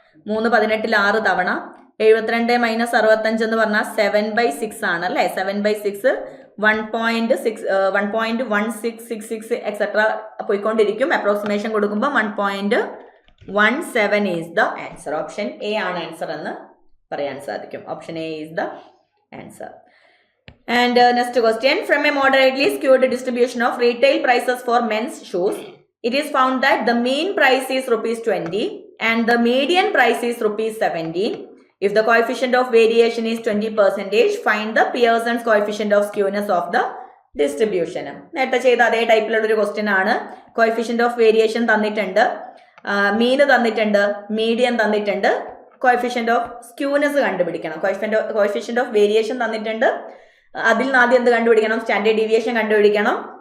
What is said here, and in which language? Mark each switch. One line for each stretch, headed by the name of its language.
Malayalam: 3 18ൽ 6 തവണ 72 മൈനസ് 65 എന്ന് പറഞ്ഞാൽ 7/6 ആണ് അല്ലെ? 7/6 1.1666 എക്സെട്ര പോയിക്കൊണ്ടിരിക്കും. അപ്രോക്സിമേഷൻ കൊടുക്കുമ്പോൾ 1.17
English: Is the answer.
Malayalam: Option A ആണ് ആൻസർ എന്ന് പറയാൻ സാധിക്കും.
English: Option A is the answer. And next question, from a moderately skewed distribution of retail prices for men's shoes, it is found that the mean price is ₹20 and the median price is ₹17. If the coefficient of variation is 20%, find the Pearson's coefficient of skewness of the distribution.
Malayalam: നേരത്തെ ചെയ്ത അതേ ടൈപ്പിലുള്ള ഒരു question ആണ്. Coefficient of variation തന്നിട്ടുണ്ട്, മീന് തന്നിട്ടുണ്ട്, median തന്നിട്ടുണ്ട്, കോഎഫിഷ്യന്റ് ഓഫ് സ്ക്യൂനസ് കണ്ടുപിടിക്കണം. കോഎഫിഷ്യന്റ് ഓഫ് വേരിയേഷൻ തന്നിട്ടുണ്ട്, അതിൽ നിന്ന് ആദ്യം എന്ത് കണ്ടുപിടിക്കണം? സ്റ്റാൻഡേർഡ് ഡീവിയേഷൻ കണ്ടുപിടിക്കണം.